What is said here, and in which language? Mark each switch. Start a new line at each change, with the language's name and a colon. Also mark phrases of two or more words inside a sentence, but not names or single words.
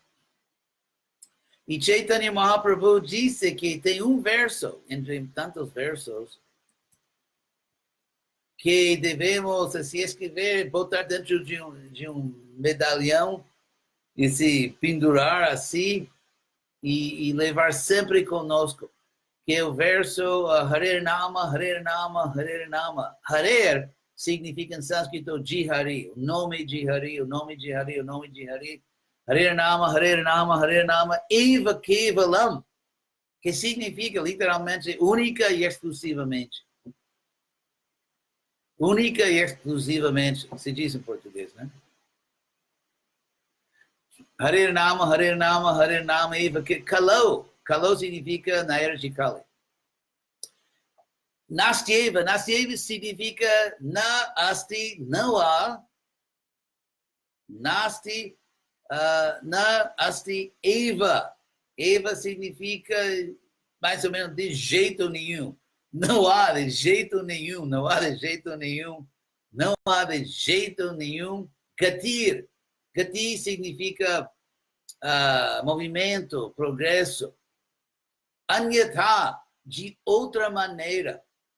Portuguese: E Chaitanya Mahaprabhu disse que tem um verso, entre tantos versos, que devemos se escrever, botar dentro de um medalhão e se pendurar assim e levar sempre conosco, que é o verso
Sanskrit: हरेर् नाम, हरेर् नाम, हरेर् नाम.
Portuguese: Harer significa em sânscrito Jihari, o nome de Hari, o nome de Hari, o nome de Hari.
Sanskrit: हरेर् नाम, हरेर् नाम, हरेर् नाम, एव केवलम्,
Portuguese: que significa literalmente única e exclusivamente. Única e exclusivamente, se diz em português, né?
Sanskrit: हरेर् नाम, हरेर् नाम, हरेर् नाम, एव कलौ.
Portuguese: Kalau significa na era de Kali.
Sanskrit: नास्त्येव, नास्त्येव
Portuguese: significa
Sanskrit: न अस्ति,
Portuguese: não há.
Sanskrit: नास्ति, न अस्ति एव.
Portuguese: Eva significa mais ou menos de jeito nenhum. Não há de jeito nenhum, não há de jeito nenhum, não há de jeito nenhum. Gatir. Gati significa movimento, progresso. Anyatha, de outra maneira.